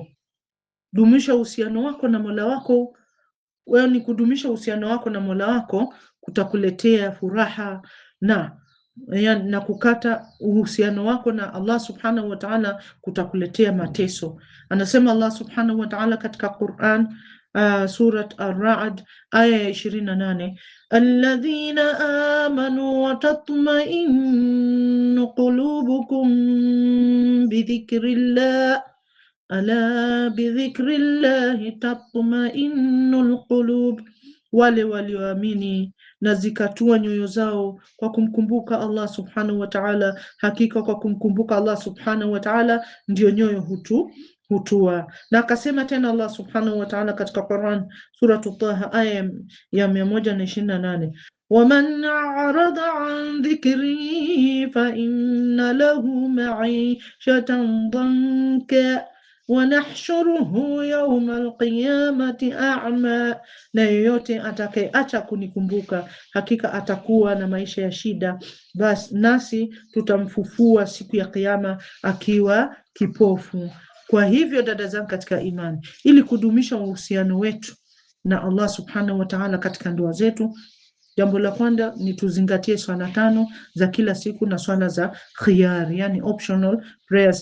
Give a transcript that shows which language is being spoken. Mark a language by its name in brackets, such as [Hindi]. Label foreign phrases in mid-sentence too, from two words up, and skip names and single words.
[Swahili] Dumisha uhusiano wako na Mola wako. Wewe ni kudumisha uhusiano wako na Mola wako kutakuletea furaha, na kukata uhusiano wako na Allah [Arabic] سبحانه وتعالى [Swahili] kutakuletea mateso. Anasema Allah [Arabic] سبحانه وتعالى [Swahili] katika Quran, Surat Ar-Ra'd aya ya 28, [Arabic] الذين آمنوا وتطمئن قلوبكم بذكر الله ألا بذكر الله تطمئن القلوب, [Swahili] wale walioamini na zikatua nyoyo zao kwa kumkumbuka Allah [Arabic] سبحانه وتعالى. [Swahili] Hakika kwa kumkumbuka Allah [Arabic] سبحانه وتعالى [Swahili] ndio nyoyo hutua. Na akasema tena Allah [Arabic] سبحانه وتعالى [Swahili] katika Quran, Suratu Taha aya ya 128, [Arabic] وَمَنْ أَعْرَضَ عَنْ ذِكْرِي فَإِنَّ لَهُ مَعِيشَةً ضَنْكًا وَنَحْشُرُهُ يَوْمَ الْقِيَامَةِ أَعْمَى, [Swahili] na yeyote atakayeacha kunikumbuka hakika atakuwa na maisha ya shida, basi nasi tutamfufua siku ya Kiyama akiwa kipofu. Kwa hivyo dada zangu katika imani, ili kudumisha uhusiano wetu na Allah [Arabic] سبحانه وتعالى [Swahili] katika ndoa zetu, jambo la kwanza ni tuzingatie swala 5 za kila siku na swala za khiyari, yani [English] optional prayers.